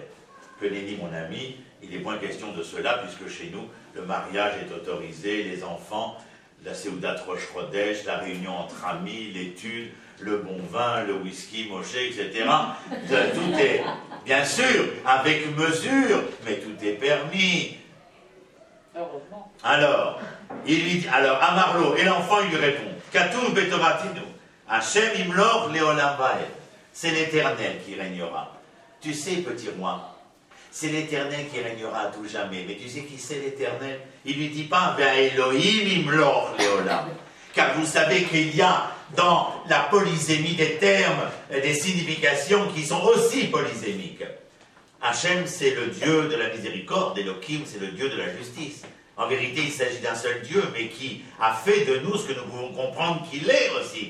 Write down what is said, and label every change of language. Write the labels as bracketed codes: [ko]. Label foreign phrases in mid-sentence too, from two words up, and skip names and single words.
[fr] Que nenni mon ami, il est point question de cela, puisque chez nous, le mariage est autorisé, les enfants, la [he] סעודת ראש חודש, [fr] la réunion entre amis, l'étude, le bon vin, le whisky, Moshe, etc. Tout est, bien sûr, avec mesure, mais tout est permis. Alors, Il lui dit, alors, Amarlo, et l'enfant, il lui répond, [he] כתוב בתורתנו השם ימלוך לעולם ועד. [fr] C'est l'Éternel qui régnera. Tu sais, petit roi, c'est l'Éternel qui régnera à tout jamais. Mais tu sais qui c'est l'Éternel? Il lui dit pas, [he] אלהים ימלוך לעולם. [fr] Car vous savez qu'il y a dans la polysémie des termes, des significations qui sont aussi polysémiques. Hachem, c'est le Dieu de la miséricorde, Elohim, c'est le Dieu de la justice. En vérité, il s'agit d'un seul Dieu, mais qui a fait de nous ce que nous pouvons comprendre qu'il est aussi.